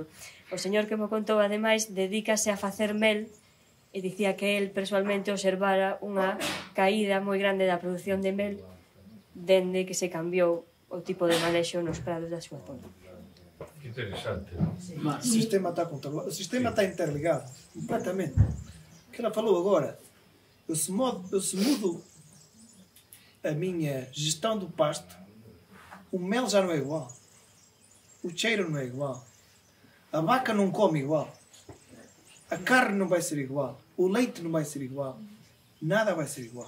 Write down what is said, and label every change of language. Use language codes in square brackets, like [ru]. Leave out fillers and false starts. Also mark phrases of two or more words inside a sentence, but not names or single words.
[gl] O señor que mo contou, ademais, dedícase a facer mel e dicía que el persoalmente observara unha caída moi grande da produción de mel dende que se cambiou o tipo de manexo nos prados da súa zona. Que interesante. [pt] O sistema está controlado, o sistema está interligado completamente. O que ela falou agora, eu se mudo a minha gestão do pasto, o mel já não é igual, o cheiro não é igual, a vaca não come igual, a carne não vai ser igual, o leite não vai ser igual, nada vai ser igual.